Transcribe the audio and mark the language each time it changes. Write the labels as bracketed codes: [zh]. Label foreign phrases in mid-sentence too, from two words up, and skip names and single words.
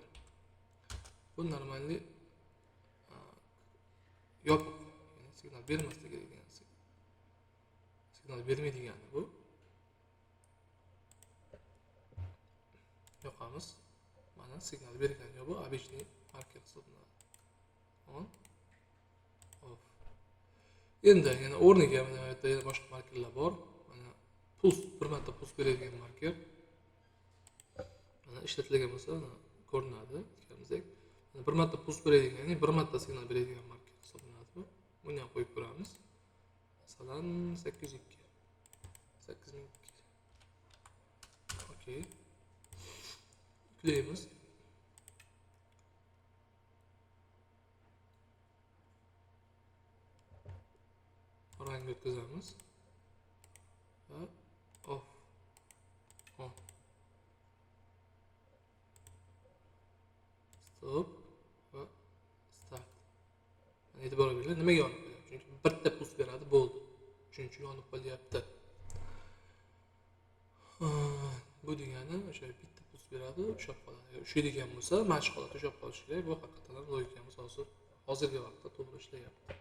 [uz] Bu normalni yopiq, ya'ni signal bermasligi degan signal bermaydigani bu. Yoqamiz. Mana signal bergan yo'q, bu обычный marker hisoblanadi. [en] On, off. [uz] Endi yana o'rniga mana bu yerda boshqa markerlar bor. Mana puls, bir marta puls beradigan marker. Mana ishlatilgan bo'lsa, mana ko'rinadi, aytganimizdek. Mana bir marta puls beradigan, ya'ni bir marta signal beradigan marker hisoblanadi bu. Buni ham qo'yib ko'ramiz. Masalan, 802. 8002. Okey. Yuklaymiz. Rangga o'tkazamiz. Va off. On. Stop va start. E'tibor beringlar, nimaga yonib qolyapti? Chunki bitta puls beradi, bo'ldi. Shuning uchun yonib qolyapti. Bu degani o'sha bitta puls beradi, ushlab qoladi. Ushlaydigan bo'lsa, mashq holatda ushlab qolish kerak. Bu haqiqatan logikamiz hozirgi vaqtda to'g'ri ishlayapti.